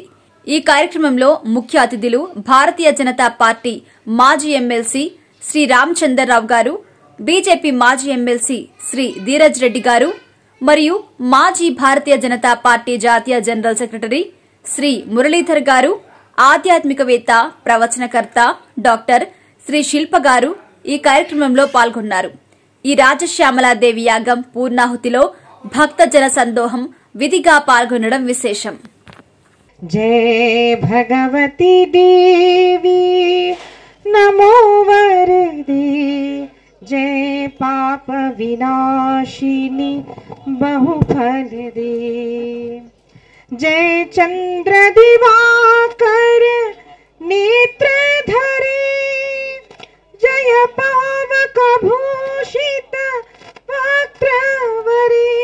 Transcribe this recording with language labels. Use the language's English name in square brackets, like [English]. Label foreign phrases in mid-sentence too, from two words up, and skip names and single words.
[Telugu] ఈ కార్యక్రమంలో ముఖ్య అతిథులు భారతీయ జనతా పార్టీ మాజీ ఎమ్మెల్సీ శ్రీ రామచంద్రరావు గారు, బీజేపీ మాజీ ఎమ్మెల్సీ శ్రీ ధీరజ్ రెడ్డి గారు మరియు మాజీ భారతీయ జనతా పార్టీ జాతీయ [English] general secretary [Telugu] శ్రీ మురళీధర్ గారు, ఆధ్యాత్మికవేత్త ప్రవచనకర్త డాక్టర్ శ్రీ శిల్ప గారు ఈ కార్యక్రమంలో పాల్గొన్నారు. ఈ రాజశ్యామలాదేవి యాగం పూర్ణాహుతిలో భక్త జన సందోహం విధిగా పాల్గొనడం విశేషం. [Sanskrit] जय भगवती देवी नमो वरदे, जय पाप विनाशिनी बहुफल दे, जय चंद्र दिवाकर नेत्र धरे, जय पावक भूषित वक्त्रवरे.